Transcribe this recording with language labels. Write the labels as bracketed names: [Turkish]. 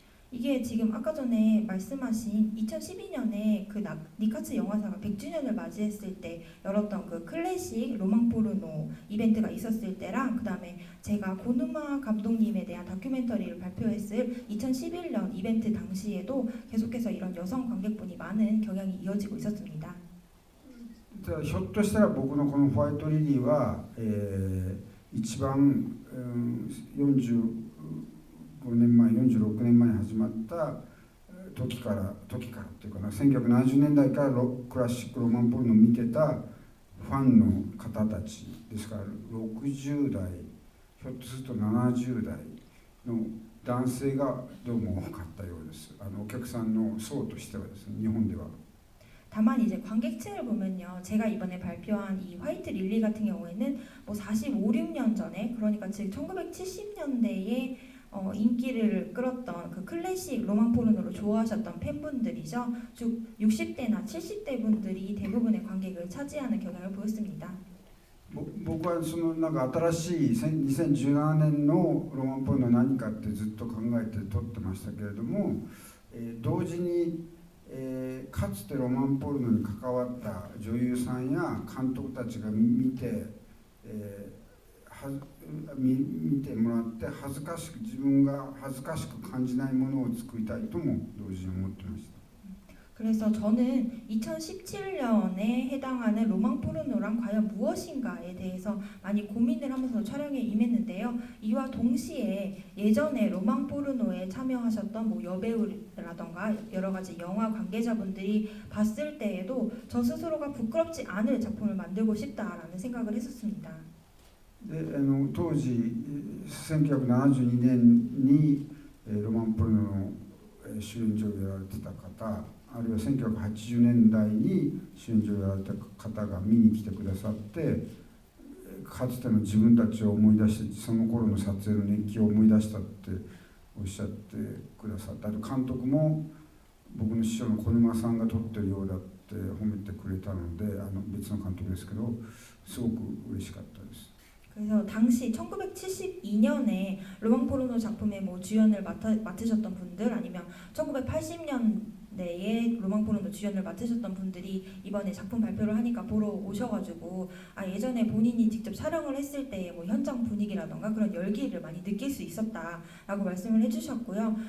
[Korean] 이게 지금 아까 전에 말씀하신 2012년에 그 니카츠 영화사가 100주년을 맞이했을 때 열었던 그 클래식 로망 포르노 이벤트가 있었을 때랑 그 다음에 제가 고누마 감독님에 대한 다큐멘터리를 발표했을 2011년 이벤트 당시에도 계속해서 이런 여성 관객분이 많은 경향이 이어지고 있었습니다. [Japanese] ひょっとしたら僕のこのホワイトリリーは、一番、45年前46年前に始まった時からっていうかな、1970年代からクラシックロマンポルノを見てたファンの方たちですから、60代ひょっとすると70代の男性がどうも多かったようです。お客さんの層としてはですね、日本では。 [Korean] 다만 이제 관객층을 보면요, 제가 이번에 발표한 이 화이트 릴리 같은 경우에는 뭐 45, 6년 전에, 그러니까 즉 1970년대에 인기를 끌었던 그 클래식 로망 포르노를 좋아하셨던 팬분들이죠. 즉 60대나 70대 분들이 대부분의 관객을 차지하는 경향을 보였습니다. [Japanese] 僕はそのなんか新しい2017年のロマンポルノは何かってずっと考えて撮ってましたけれども、同時にかつてロマンポルノに関わった女優さんや監督たちが見てもらって自分が恥ずかしく感じないものを作りたいとも同時に思ってました。 [Korean] 그래서 저는 2017년에 해당하는 로망 포르노란 과연 무엇인가에 대해서 많이 고민을 하면서 촬영에 임했는데요. 이와 동시에 예전에 로망 포르노에 참여하셨던 뭐 여배우라던가 여러 가지 영화 관계자분들이 봤을 때에도 저 스스로가 부끄럽지 않을 작품을 만들고 싶다라는 생각을 했었습니다. [Japanese] で当時1972年にロマンポルノの主演女優をやられてた方、あるいは1980年代に主演女優をやられた方が見に来てくださって、かつての自分たちを思い出して、その頃の撮影の熱気を思い出したっておっしゃってくださった。あと監督も僕の師匠の小沼さんが撮ってるようだって褒めてくれたので、別の監督ですけど、すごく嬉しかったです。 [Korean] 그래서 당시 1972년에 로망 포르노 작품의 뭐 주연을 맡으셨던 분들, 아니면 1980년대 내에 로망 포르노 주연을 맡으셨던 분들이 이번에 작품 발표를 하니까 보러 오셔가지고 예전에 본인이 직접 촬영을 했을 때 뭐 현장 분위기라던가 그런 열기를 많이 느낄 수 있었다라고 말씀을 해주셨고요.